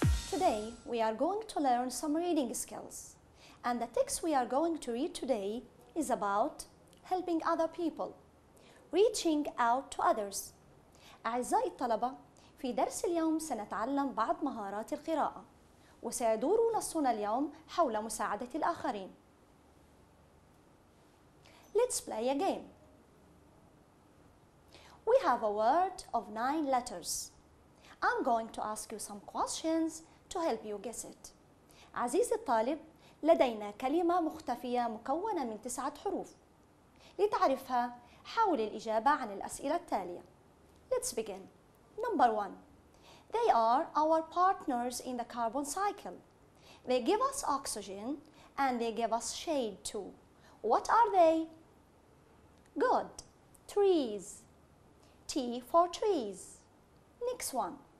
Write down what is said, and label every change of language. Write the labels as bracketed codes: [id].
[en] Today we are going to learn some reading skills, and the text we are going to read today is about helping other people, reaching out to others. [ar] أعزائي الطلبة، في درس اليوم سنتعلم بعض مهارات القراءة، وسيدور نصنا اليوم حول مساعدة الآخرين. [en] Let's play a game. We have a word of 9 letters. I'm going to ask you some questions to help you guess it. [ar] عزيزي الطالب، لدينا كلمة مختفية مكونة من 9 حروف. لتعرفها، حاول الإجابة عن الأسئلة التالية. [en] Let's begin. Number 1. They are our partners in the carbon cycle. They give us oxygen and they give us shade too. What are they? Good. Trees. T for trees. Next one.